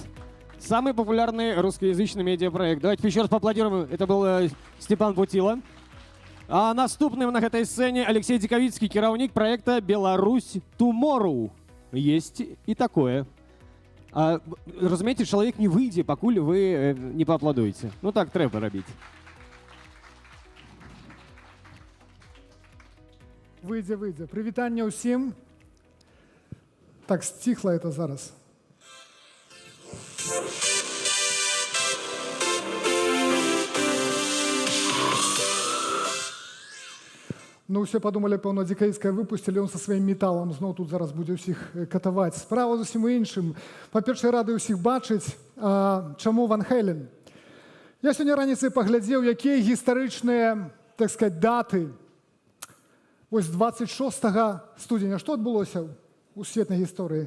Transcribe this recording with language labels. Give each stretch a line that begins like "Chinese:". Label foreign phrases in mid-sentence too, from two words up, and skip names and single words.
Russian: Самый популярный русскоязычный медиапроект. Давайте еще раз поаплодируем. Это был Степан Путила. А наступным на этой сцене Алексей Диковицкий,
Belarusian: кіраўнік проекта
Russian: «Беларусь Tomorrow». Есть и такое. Разумеете, человек не выйдет,
Belarusian: покуль вы не поаплодуете. Ну так трэба робить. Выйдзе. Прывітанне ўсім. Так сціхла это зараз. Ну, все подумали, пэўна, Дзікавіцкае выпусцілі, он со сваім металам зноў тут зараз будзе ўсіх катаваць. Справа зусім у іншым. Па-першае, рады ўсіх бачыць. Чаму Ван Хейлен? Я сёння раніцай паглядзеў, якія гістарычныя,
Russian: так сказать,
Belarusian: даты. Вось 26 студзеня, што адбылося ў светнай гісторыі?